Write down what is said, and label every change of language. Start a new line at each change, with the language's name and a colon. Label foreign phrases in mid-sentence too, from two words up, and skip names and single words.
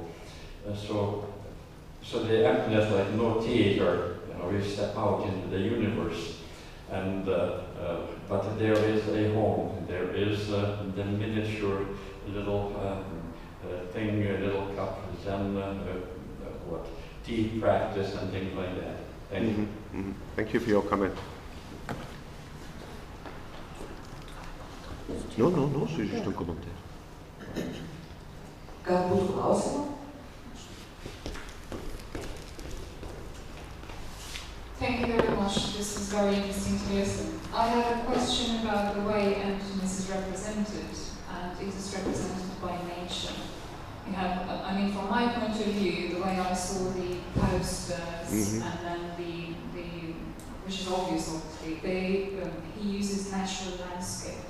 English: So the emptiness, like no theater, you step out into the universe, and but there is a home. There is the miniature little thing, a little cup, Zen, tea practice and things like that. Thank you. Thank you for your comment.
French: Non, c'est juste un commentaire.
Lithuanian: Galbūt klausimų?
English: Thank you very much. This is very interesting to listen. I have a question about the way emptiness is represented, and it is represented by nature. You have, from my point of view, the way I saw the posters, and then which is obvious, obviously, he uses natural landscapes.